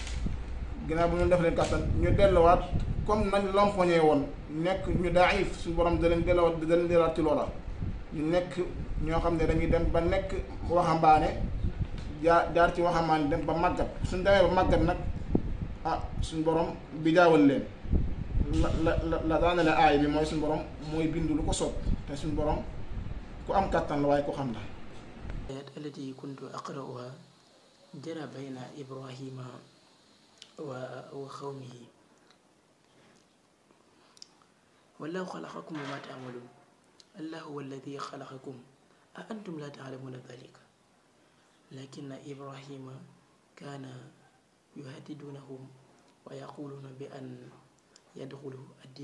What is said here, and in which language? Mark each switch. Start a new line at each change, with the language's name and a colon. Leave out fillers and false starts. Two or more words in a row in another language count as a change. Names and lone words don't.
Wolof: ñu delluwaat comme nañ lompoñee woon nekk ñu daif suñu borom da leen delluwaat ci loola ñu nekk ñoo xam ne dañuy dem ba nekk waxambaane jaar ci waxambaane dem ba màggat suñ demee ba màggat nag suñ borom bi jaawal leen la daane la aay bi mooy suñ borom mooy bind lu ko soob te suñ borom ku am kàttan la waaye ku xam la.
Arabic: التي كنت أقرأها جرى بين إبراهيم وقومه والله خلقكم وما تعملون الله هو الذي خلقكم أأنتم لا تعلمون ذلك لكن إبراهيم كان يهددونهم ويقولون بأن يدخلوا الدين